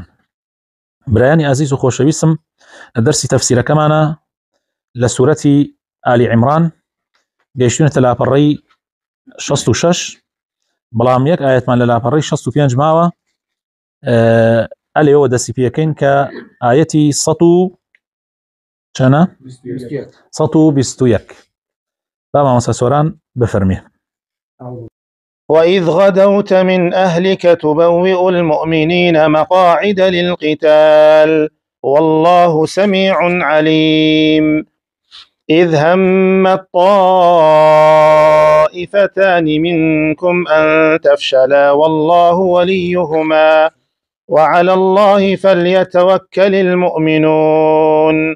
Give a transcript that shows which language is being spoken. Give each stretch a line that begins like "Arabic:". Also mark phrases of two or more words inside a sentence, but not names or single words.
Central Kurdish: برایانی عزیز و خۆشەویستم، دەرسی تەفسیرەکەمانە لە سوورەتی ئالی عیمران، گەیشتوونەتە لاپەڕەی 66، بەڵام یەک ئاەتمان لە لاپەڕەی 65 ماوە، ئەلێەوە دەسی پێکەین کە ئاەتی 121 با مامۆستا سۆران بفەرمێ.
Arabic: وإذ غدوت من أهلك تبوئ المؤمنين مقاعد للقتال والله سميع عليم. إذ هم الطائفتان منكم أن تفشلا والله وليهما وعلى الله فليتوكل المؤمنون.